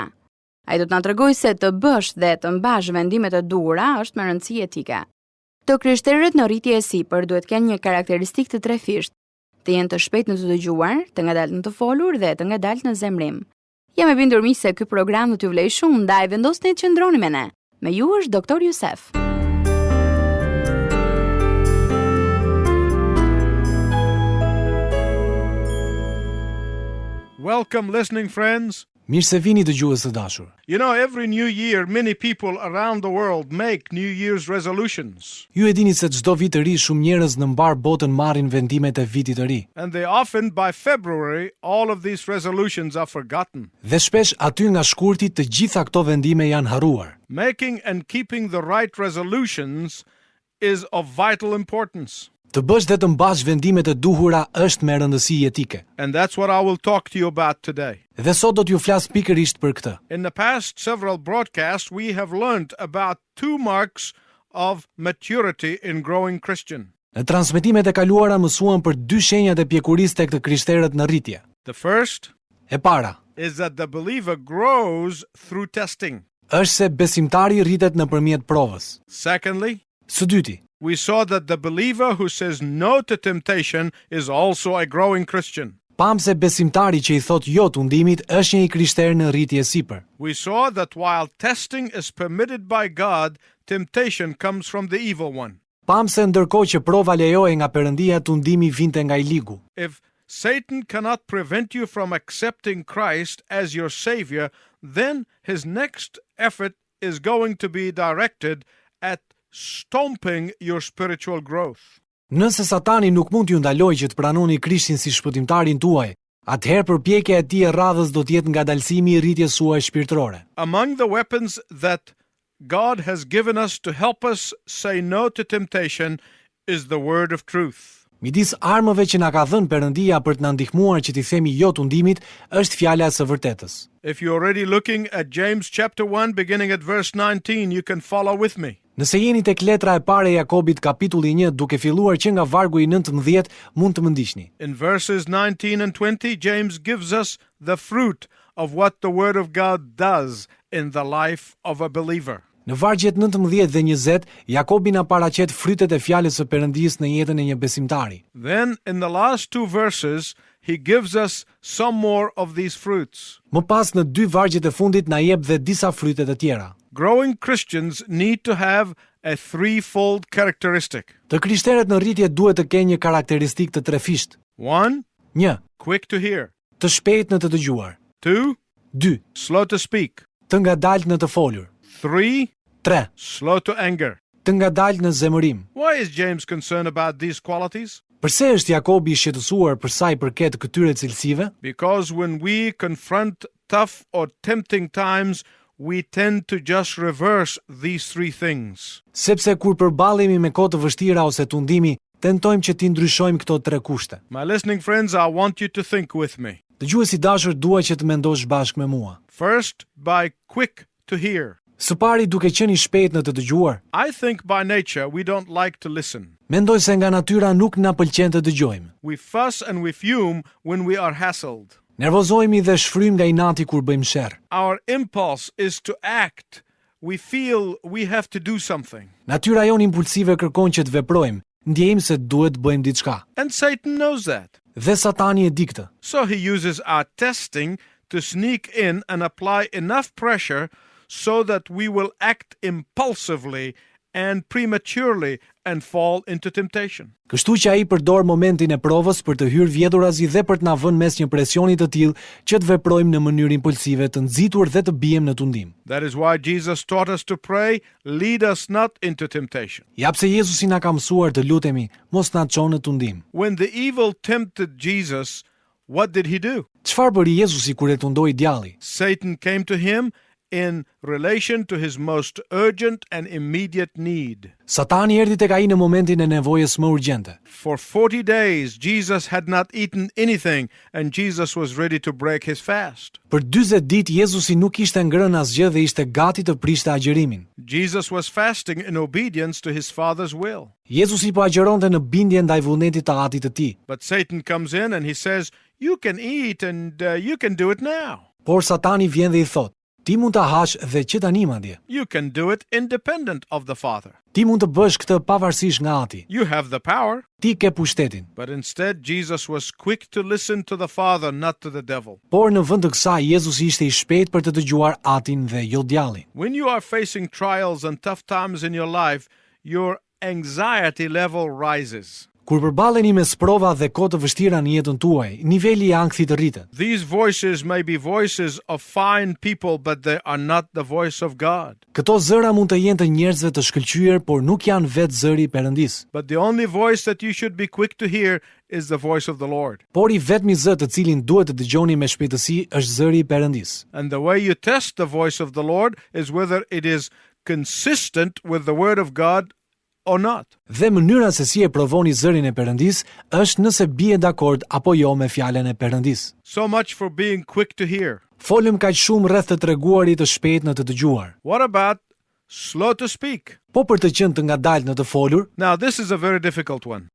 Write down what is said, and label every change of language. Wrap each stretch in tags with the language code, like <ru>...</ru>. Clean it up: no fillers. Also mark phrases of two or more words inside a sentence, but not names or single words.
<sq>Ai do të na tregojë se të bësh dhe të mbash vendimet e duhura është me rëndësi etike. Të krishterët në rritje e sipër duhet të kenë një karakteristikë të trefisht, të jenë të shpejtë në të dëgjuar, të ngadaltë në të folur dhe të ngadaltë në zemrim. Jam e bindur miq se ky program do t'ju vlejë shumë, ndaj vendosni të qëndroni me ne. Me ju është Dr. Youssef.</sq> <en>Welcome, listening friends.</en> <sq>Mirë se vini dëgjues të dashur.</sq> <en>You know, every new year, many people around the world make New Year's resolutions.</en> <sq>Ju e dini se çdo vit të ri shumë njerëz në mbar botën marrin vendimet e vitit të ri.</sq> <en>And they often, by February, all of these resolutions are forgotten.</en> <sq>Dhe shpesh aty nga shkurti të gjitha këto vendime janë harruar.</sq> <en>Making and keeping the right resolutions is of vital importance.</en> <sq>Të bësh dhe të mbash vendimet e duhura është me rëndësi etike.</sq> <en>And that's what I will talk to you about today.</en> <sq>Dhe sot do t'ju flas pikërisht për këtë.</sq> <en>In the past several broadcasts, we have learned about two marks of maturity in growing Christian.</en> <sq>Në transmetimet e kaluara mësuam për dy shenjat e pjekurisë tek të krishterët në rritje.</sq> <en>The first</en> <sq>E para</sq> <en>is that the believer grows through testing.</en> <sq>është se besimtari rritet nëpërmjet provës.</sq> <en>Secondly,</en> <sq>Së dyti,</sq> <en>we saw that the believer who says no to temptation is also a growing Christian.</en> <sq>pam se besimtari që i thot jo tundimit është një krishter në rritje sipër.</sq> <en>We saw that while testing is permitted by God, temptation comes from the evil one.</en> <sq>Pam se ndërkohë që prova lejohej nga Perëndia, tundimi vinte nga i ligu.</sq> <en>If Satan cannot prevent you from accepting Christ as your Savior, then his next effort is going to be directed at stomping your spiritual growth.</en> <sq>Nëse Satani nuk mund t'ju ndalojë që të pranoni Krishtin si shpëtimtarin tuaj, atëherë përpjekja e tij e radhës do të jetë ngadalësimi i rritjes suaj shpirtërore.</sq> <en>Among the weapons that God has given us to help us say no to temptation is the word of truth.</en> <sq>Midis armëve që na ka dhënë Perëndia për të na ndihmuar që t'i themi jo tundimit është fjala e së vërtetës.</sq> <en>If you're already looking at James chapter 1 beginning at verse 19, you can follow with me.</en> <sq>Nëse jeni tek letra e parë e Jakobit kapitulli 1 duke filluar që nga vargu i 19, mund të më ndiqni.</sq> <en>In verses 19 and 20, James gives us the fruit of what the word of God does in the life of a believer.</en> <sq>Në vargjet 19 dhe 20, Jakobi na paraqet frytet e fjalës së Perëndisë në jetën e një besimtari.</sq> <en>Then in the last two verses, he gives us some more of these fruits.</en> <sq>Më pas në dy vargjet e fundit na jep dhe disa fryte të tjera.</sq> <en>Growing Christians need to have a threefold characteristic.</en> <sq>Të krishterët në rritje duhet të kenë një karakteristikë të trefisht.</sq> <en>1,</en> <sq>1.</sq> <en>quick to hear.</en> <sq>Të shpejt në të dëgjuar.</sq> <en>2,</en> <sq>2.</sq> <en>slow to speak.</en> <sq>Të ngadalt në të folur.</sq> <en>3,</en> <sq>3.</sq> <en>slow to anger.</en> <sq>Të ngadalt në zemërim.</sq> <en>Why is James concerned about these qualities?</en> <sq>Përse është Jakobi i shqetësuar për sa i përket këtyre cilësive?</sq> <en>Because when we confront tough or tempting times, we tend to just reverse these three things.</en> <sq>Sepse kur përballemi me kohë të vështira ose tundimi, tentojmë që t'i ndryshojmë këto tre kushte.</sq> <en>My listening friends, I want you to think with me.</en> <sq>Dëgjuesi i dashur, dua që të mendosh bashkë me mua.</sq> <en>First, by quick to hear.</en> <sq>Së pari duke qenë i shpejt në të dëgjuar.</sq> <en>I think by nature we don't like to listen.</en> <sq>Mendoj se nga natyra nuk na pëlqen të dëgjojmë.</sq> <en>We fuss and we fume when we are hassled.</en> <sq>Nervozohemi dhe shfrym nga inati kur bëjmë sherr.</sq> <en>Our impulse is to act. We feel we have to do something.</en> <sq>Natyra jonë impulsive kërkon që të veprojmë, ndjejmë se duhet të bëjmë diçka.</sq> <en>And Satan knows that.</en> <sq>Dhe Satani e di këtë.</sq> <en>So he uses our testing to sneak in and apply enough pressure so that we will act impulsively and prematurely and fall into temptation.</en> <sq>Kështu që ai përdor momentin e provës për të hyrë vjedhurazi dhe për të na vënë mes një presioni të tillë që të veprojmë në mënyrë impulsive, të nxitur dhe të bijmë në tundim.</sq> <en>That is why Jesus taught us to pray, lead us not into temptation.</en> <sq>Ja pse Jezusi na ka mësuar të lutemi, mos na çon në tundim.</sq> <en>When the evil tempted Jesus, what did he do?</en> <sq>Çfarë bëri Jezusi kur e tundoi djalli?</sq> <en>Satan came to him in relation to his most urgent and immediate need.</en> <sq>Satani erdhi tek ai në momentin e nevojës më urgjente.</sq> <en>For 40 days, Jesus had not eaten anything, and Jesus was ready to break his fast.</en> <sq>Për 40 ditë Jezusi nuk ishte ngrënë asgjë dhe ishte gati të prishte agjërimin.</sq> <en>Jesus was fasting in obedience to his Father's will.</en> <sq>Jezusi po agjeronte në bindje ndaj vullnetit të Atit të Tij.</sq> <en>But Satan comes in and he says, you can eat and you can do it now.</en> <sq>Por Satani vjen dhe I thot: ti mund ta hash dhe që tani madje.</sq> <en>You can do it independent of the Father.</en> <sq>Ti mund të bësh këtë pavarësisht nga Ati.</sq> <en>You have the power.</en> <sq>Ti ke pushtetin.</sq> <en>But instead, Jesus was quick to listen to the Father, not to the devil.</en> <sq>Por në vend të kësaj, Jezusi ishte I shpejt për të dëgjuar Atin dhe jo djalin.</sq> <en>When you are facing trials and tough times in your life, your anxiety level rises.</en> <sq>Kur përballeni me sprova dhe kohë të vështira në jetën tuaj, niveli I ankthit rritet.</sq> <en>These voices may be voices of fine people, but they are not the voice of God.</en> <sq>Këto zëra mund të jenë të njerëzve të shkëlqyer, por nuk janë vetë zëri I Perëndis.</sq> <en>But the only voice that you should be quick to hear is the voice of the Lord.</en> <sq>Por I vetmi zë të cilin duhet të dëgjoni me shpejtësi është zëri I Perëndis.</sq> <en>And the way you test the voice of the Lord is whether it is consistent with the word of God or not.</en> <sq>Dhe mënyra se si e provoni zërin e Perëndis është nëse bie dakord apo jo me fjalën e Perëndis.</sq> <en>So much for being quick to hear.</en> <sq>Folëm kaq shumë rreth të treguarit të shpejt në të dëgjuar.</sq> <en>What about slow to speak?</en> <sq>Po për të qenë të ngadaltë në të folur,</sq> <en>Now, this is a very difficult one.</en>